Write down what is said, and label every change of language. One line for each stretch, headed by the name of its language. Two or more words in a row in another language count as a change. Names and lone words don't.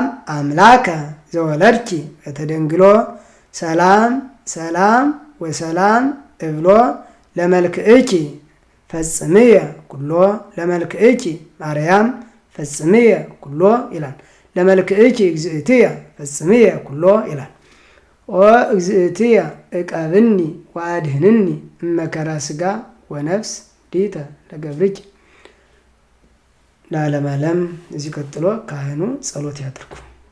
Geez: አምላከ ዘወለድኪ በተደንግሎ ሰላም ሰላም ወሰላም እብሎ ለመልክእኪ ፈጽምየ ኩሎ ለመልክእኪ ማርያም ፈጽምየ ኩሎ ይላል። ለመልክእኪ እግዝእትየ ፈጽምየ ኩሎ ይላል። ኦ እግዝእትየ እቀብኒ ወአድህንኒ እመከራ ሥጋ ወነፍስ ዲተ ለገብርኪ ለዓለመ ዓለም።
Amharic: እዚህ ቀጥሎ ካህኑ ጸሎት ያድርጉ።